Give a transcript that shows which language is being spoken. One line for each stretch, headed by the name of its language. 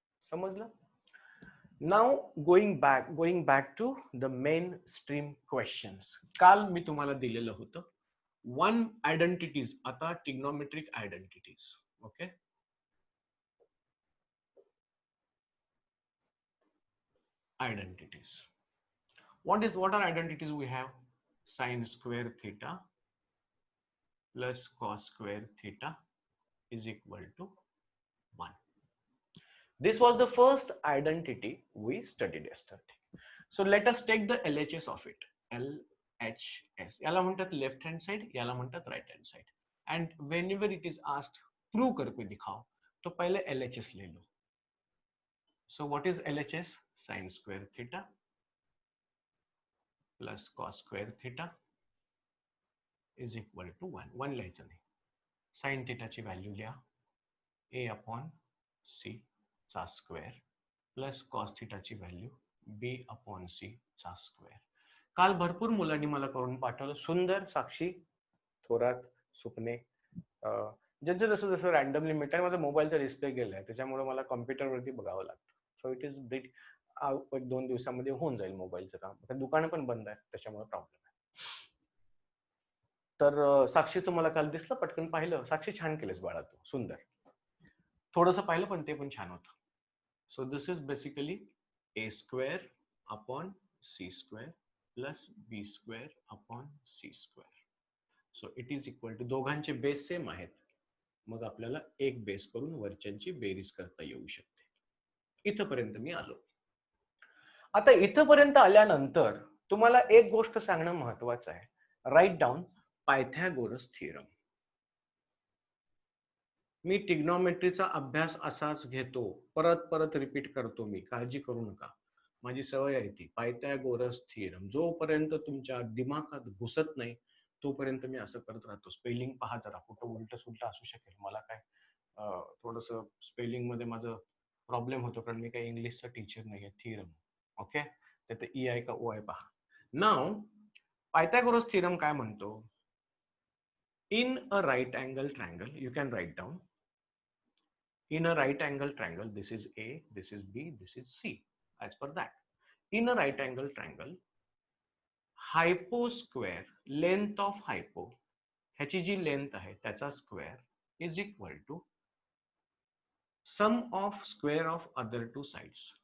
Marathi: समजलं?
English: Now going back to the main stream questions.
Marathi: काल मी तुम्हाला दिलेलं होतं वन आयडेंटिटीज, आता trigonometric identities.
English: Okay, identities. What are identities we have? Sine square theta plus cos square theta is equal to 1. This was the first identity we studied yesterday. So let us take the LHS of it. LHS.
Marathi: याला म्हणतात
English: left hand side,
Marathi: याला म्हणतात
English: right hand side. And whenever it is asked,
Hindi: prove करके दिखाओ, तो पहले LHS ले लो.
English: So what is LHS? Sine square theta plus cos square theta is equal to 1.
Marathi: 1 लिहायचं नाही. साइन थिटाची व्हॅल्यू लिहा ए अपॉन सी चा स्क्वेअर प्लस कॉस थिटाची व्हॅल्यू बी upon C चा स्क्वेअर. काल भरपूर मुलांनी मला करून पाठवलं. सुंदर, साक्षी, थोरात, सुपणे, ज्यांचं जसं जसं रॅन्डमली मिळतं. आणि माझा मोबाईलचा डिस्प्ले गेलाय त्याच्यामुळे मला कॉम्प्युटरवरती बघावं लागतं.
English: So it is bit.
Marathi: एक 2 दिवसामध्ये होऊन जाईल मोबाईलचं काम. दुकानं पण बंद आहे त्याच्यामुळे प्रॉब्लेम आहे. तर साक्षीचं मला काल दिसलं, पटकन पाहिलं. साक्षी छान केलंस बाळा तू, सुंदर. थोडंसं पाहिलं पण ते पण छान होतं.
English: So this is basically a square upon c square plus b square upon c square. So it is equal to,
Marathi: दोघांचे बेस सेम आहेत, मग आपल्याला एक बेस करून वरच्यांची बेरीज करता येऊ शकते. इथपर्यंत मी आलो. आता इथपर्यंत आल्यानंतर तुम्हाला एक गोष्ट सांगणं महत्वाचं आहे.
English: Write down Pythagoras theorem.
Marathi: मी ट्रिग्नॉमेट्रीचा अभ्यास असाच घेतो, परत परत रिपीट करतो, मी काळजी करू नका. माझी सवय आहे ती. पायथागोरस थिअरम जोपर्यंत तुमच्या दिमागात घुसत नाही तोपर्यंत मी असं करत राहतो. स्पेलिंग पहा जरा, कुठं उलट सुलट असू शकेल. मला काय थोडंसं स्पेलिंग मध्ये माझं प्रॉब्लेम होतो, कारण मी काही इंग्लिशचा टीचर नाही आहे. थिअरम, ओके, त्यात ई आहे का ओ आहे पहा. नाव पायथागोरस थिअरम काय म्हणतो?
English: In a right angle triangle, you can write down. In a right angle triangle, this is A, this is B, this is C. As per that, in a right angle triangle, hypo square, length of hypo,
Marathi: ह्याची जी length आहे त्याचा square
English: Is equal to sum of square of other two sides.